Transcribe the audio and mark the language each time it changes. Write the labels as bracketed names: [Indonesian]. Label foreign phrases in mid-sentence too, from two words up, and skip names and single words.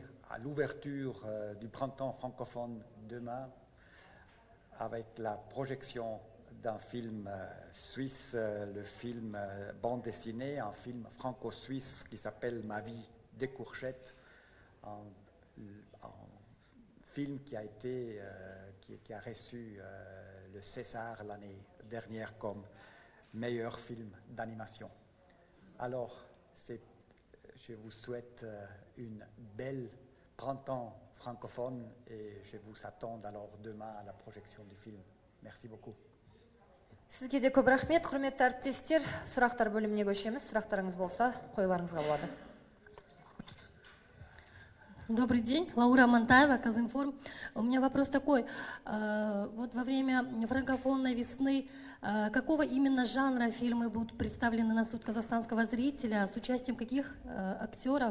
[French] à l'ouverture du printemps francophone demain avec la projection d'un film suisse, le film bande dessinée, un film franco-suisse qui s'appelle Ma vie des courgettes, un film qui a reçu le César l'année dernière comme meilleur film d'animation. Alors, je vous souhaite une belle printemps francophone et je vous attends alors demain à la projection du film. Merci beaucoup. [Kazakh] Сізге де көп рахмет, құрметті әріптестер. Сұрақтар бөліміне көшеміз. Сұрақтарыңыз болса, қойларыңызға болады. [Russian] Добрый день, Лаура Монтаева, Казинформ. У меня вопрос такой. Вот во время франкофонной весны какого именно жанра фильмы будут представлены на суд казахстанского зрителя, с участием каких актеров?